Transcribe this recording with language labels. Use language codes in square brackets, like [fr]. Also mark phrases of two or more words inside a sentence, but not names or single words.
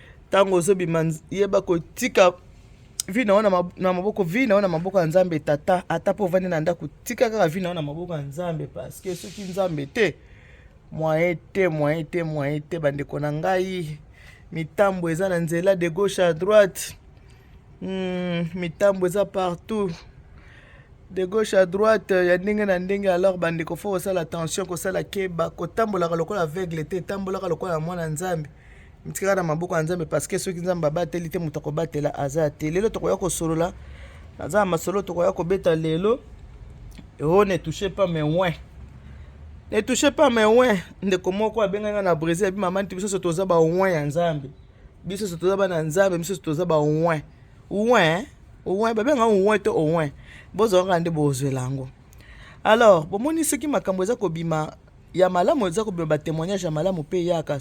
[ln] Tango ozobima nz-, yeba kotika vi na yo na mab-, na maboko, vi na yo na maboko ya Nzambe tata, ata po ovandi na ndako, tika kaka vi na yo na maboko ya Nzambe, parce que soki Nzambe te, moyen te, moyen te, moyen te, bandeko na ngai. Mitambo eza na nzela [fr] de gauche à droite. [ln] Hmm, mitambo eza partout. [fr] De gauche à droite, [ln] ya ndenge na ndenge, alors bandeko, faut kosala attention, kosala keba, kotambolaka lokola aveugle te, tambolaka lokola mwana Nzambe. Mitika na maboko ya Nzambe, parce que soki Nzambe abateli te, moto akobatela aza te. Lelo tokoya kosolola, naza na masolo tokoya kobeta lelo. Oh, [fr] ne touchez pas mes oins. Ne touchez pas mes oins. [ln] Ndeko moko abenganga na Brésil, abi, mama, nti biso so toza ba oins ya Nzambe. Biso so toza ba na Nzambe, biso so toza ba oins. Oins, hein? Oins, babenga oins to oins. Bozwaka nde bozwela yango. Alors, bomoni soki makambo eza kobima, ya malamu eza kobima, ba témoignage ya malamu pe yaka.